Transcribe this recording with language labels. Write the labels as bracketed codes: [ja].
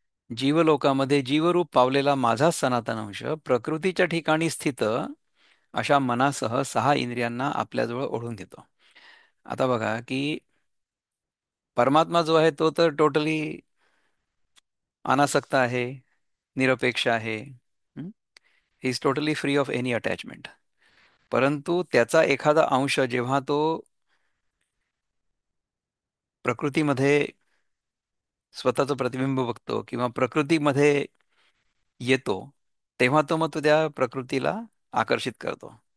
[mr] जीवलोकामध्ये जीवरूप पावलेला माझाच सनातन अंश प्रकृतीच्या ठिकाणी स्थित अशा मनासह सहा इंद्रियांना आपल्याजवळ ओढून घेतो. आता बघा की परमात्मा जो आहे तो तर टोटली अनासक्त आहे, निरपेक्ष आहे. [en] He is totally free of any attachment. [mr] परंतु त्याचा एखादा अंश जेव्हा तो प्रकृतीमध्ये स्वतःचं प्रतिबिंब बघतो किंवा प्रकृतीमध्ये येतो, तेव्हा तो मग तो त्या प्रकृतीला आकर्षित करतो.